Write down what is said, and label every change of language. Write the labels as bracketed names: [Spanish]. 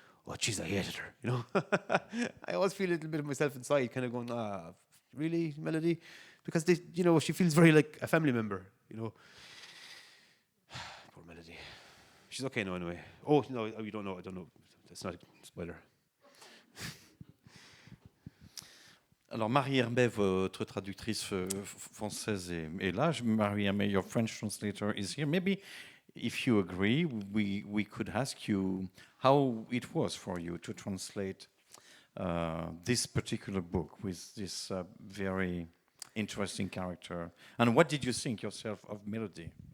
[English] Oh jeez, I hated her, you know. I always feel a little bit of myself inside, kind of going, really, Melody? Because they, you know, she feels very like a family member, you know. Poor Melody. She's okay now anyway. Oh no, you don't know, I don't know. That's not a spoiler. [French] Alors Marie-Hermé, votre traductrice française est là. [English] Marie-Hermé, your French translator is here. Maybe if you agree, we could ask you how it was for you to translate this particular book with this very interesting character. And what did you think yourself of Melody?